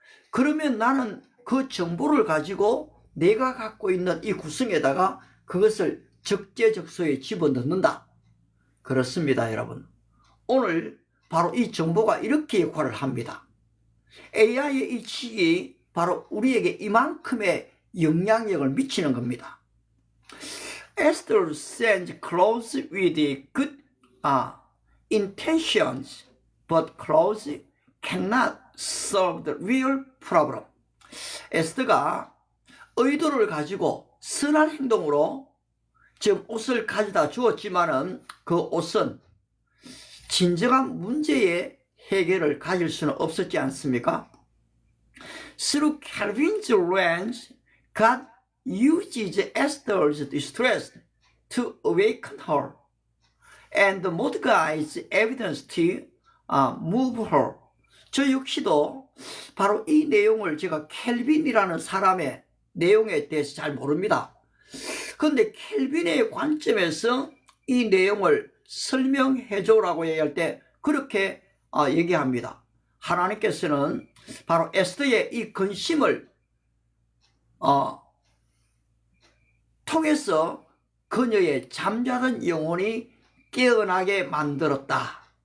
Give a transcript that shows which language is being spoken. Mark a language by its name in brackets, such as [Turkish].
[Korean] 그러면 나는 그 정보를 가지고 내가 갖고 있는 이 구성에다가 그것을 적재적소에 집어넣는다. 그렇습니다, 여러분. 오늘 바로 이 정보가 이렇게 역할을 합니다. AI의 이 지식이 바로 우리에게 이만큼의 영향력을 미치는 겁니다. [English] Esther stands close with good intentions, but close cannot solve the real problem. [Korean] 에스더가 의도를 가지고 선한 행동으로 지금 옷을 가져다 주었지만은 그 옷은 진정한 문제의 해결을 가질 수는 없었지 않습니까? [English] Through Calvin's lens, God uses Esther's distress to awaken her, and Mordecai's evidence to move her. [Korean] 저 역시도 바로 이 내용을 제가 켈빈이라는 사람의 내용에 대해서 잘 모릅니다. 그런데 켈빈의 관점에서 이 내용을 설명해 줘라고 얘기할 때 그렇게 얘기합니다. 하나님께서는 바로 에스더의 이 근심을 통해서 그녀의 잠자던 영혼이 깨어나게 만들었다.